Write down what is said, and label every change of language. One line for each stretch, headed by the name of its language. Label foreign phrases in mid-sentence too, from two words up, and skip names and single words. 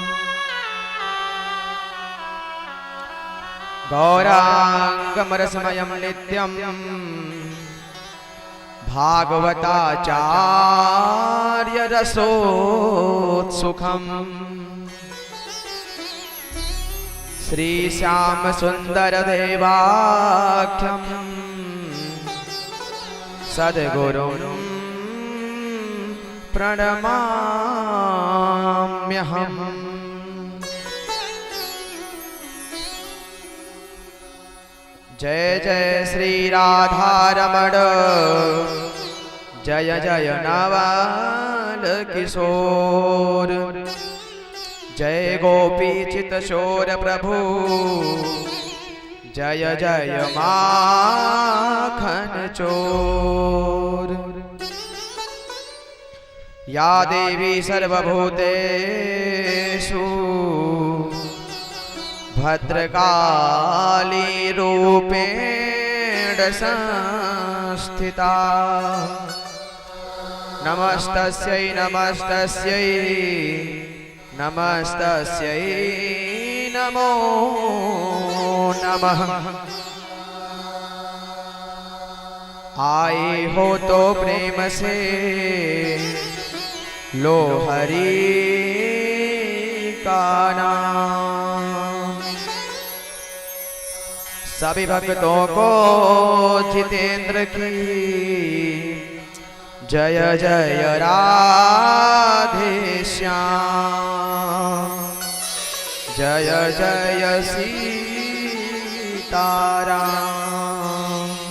Sanskrit: गौरांगमरसमयं नित्यं भागवताचार्य रसोत्सुखम् श्रीश्याम सुंदर देवाख्यं सद्गुरुं प्रणमाम्यहम्।
Hindi: जय जय श्री राधारमण जय जय नवल किशोर जय गोपी चित शोर प्रभु जय जय माखन चोर।
Sanskrit: या देवी सर्वभूतेषु भद्रकाली रूपेण संस्थिता नमस्तस्यै नमस्तस्यै नमस्तस्यै नमो नमः।
Hindi: आए हो तो प्रेम से लो हरि का नाम सभी भक्तों को जितेंद्र की जय जय राधे श्याम जय जय सीताराम।